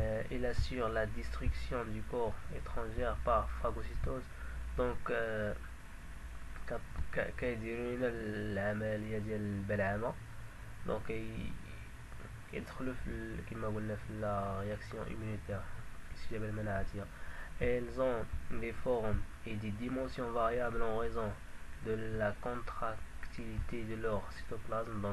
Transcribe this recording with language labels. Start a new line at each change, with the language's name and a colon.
French: Il assure la destruction du corps étranger par phagocytose.
Arabic: Donc كيديروا لنا العمليه ديال البلعمه. دونك يدخلوا في كما قلنا في لا رياكسيون immunitaire الاستجابه المناعيه.
French: Elles ont des formes et des dimensions variables en raison de la contractilité de leur cytoplasme.